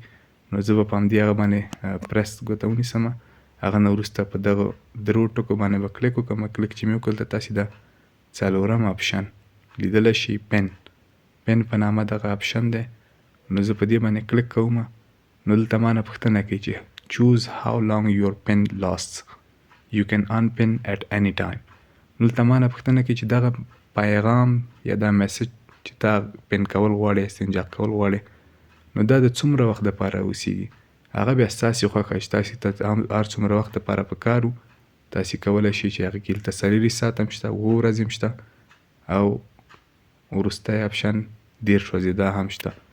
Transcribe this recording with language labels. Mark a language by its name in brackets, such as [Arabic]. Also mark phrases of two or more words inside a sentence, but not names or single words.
[Pashto] نو زه به په همدې هغه باندې پرس ګوته ونیسم. هغه نه وروسته په دغه درو ټکو باندې به کلیک وکړم. کلیک چې مې وکړ دلته تاسې د څلورم اپشن لیدلی شئ، پین په نامه دغه اپشن دی. نو زه په دې باندې کلیک کوم. نو دلته ما نه پوښتنه کوي چې [English] choose how long your pen lasts, you can unpin at any time. [Pashto] نو دلته ما نه پوښتنه کوي چې دغه پیغام یا دا میسج چې تا پین کول غواړې، استنجاق کول غواړې، نو دا د څومره وخت دپاره اوسیږي. هغه بیا ستاسې خوښه چې تاسې ته هر څومره وخت دپاره په کار و، تاسې کولی شئ چې هغې کې دلته څلېرویشت ساعت هم شته، 7 ورځې هم شته، او وروستی اپشن 10 ورځې دا هم شته.